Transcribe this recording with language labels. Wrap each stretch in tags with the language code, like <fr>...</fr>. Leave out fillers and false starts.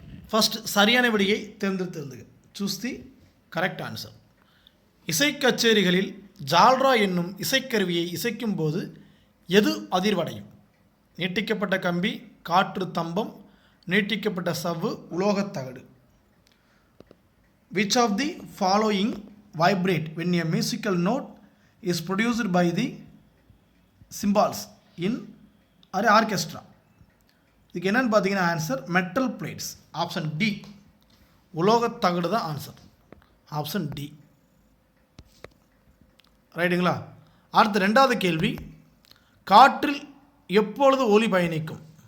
<ta>First சரியான விடையை தேர்ந்தெடுத்துங்க.</ta> <en>Choose the correct answer.</en> <ta>இசை கச்சேரிகளில் ஜால்ரா என்னும் இசைக்கருவியை இசைக்கும் போது எது அதிர்வடையும்? நீட்டிக்கப்பட்ட கம்பி, காற்று தம்பம், நீட்டிக்கப்பட்ட சவ்வு, உலோகத்தகடு.</ta> <en>Which of the following vibrate when a musical note is produced by the cymbals in an orchestra?</en> <ta>இதுக்கு என்னன்னு பார்த்தீங்கன்னா answer metal plates. Option D, உலோகத்தகடு தான் ஆன்சர். ஆப்ஷன் டி, ரைட்டுங்களா? அடுத்த 2வது கேள்வி, காற்றில் எப்பொழுது ஒலி பயணிக்கும்?</ta>